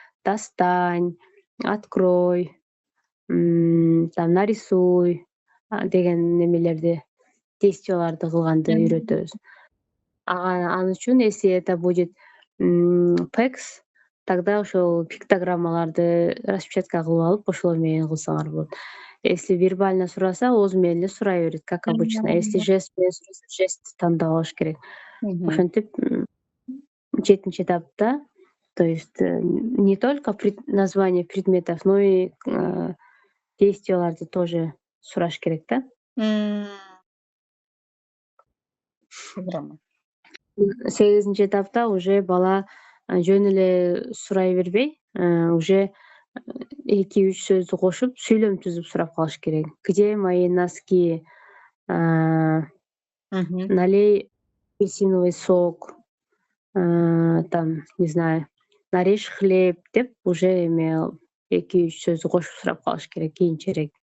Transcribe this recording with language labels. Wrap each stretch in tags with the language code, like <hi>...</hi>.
<ky>достань, открой, там нарисуй деген немелерди, действияларды кылганды үйрөтөбүз. Ал үчүн</ky> <ru>если это будет PECS, тогда</ru> <ky>ошол пиктограммаларды распечатка кылып алып ошол менен кылсаңар болот. Если вербально сураса, ооз менен эле сурай берет, как обычно. Если жест менен сураса, жестти тандап алыш керек. Ошентип 7-нчи этапта,</ky> <ru>то есть не только название предметов, но и</ru> <ky>действияларды тоже сураш керек да.</ky> <ru>Программа.</ru> <ky>8-нчи этапта уже бала жөн эле сурай бербей, уже 2-3 сөздү кошуп, сүйлөм түзүп сурап калыш керек.</ky> <ru>Где мои носки? Налей апельсиновый сок, там, не знаю, нарежь хлеб</ru> <ky>деп уже эме 2-3 сөздү кошуп сурап калыш керек кийинчерээк.</ky>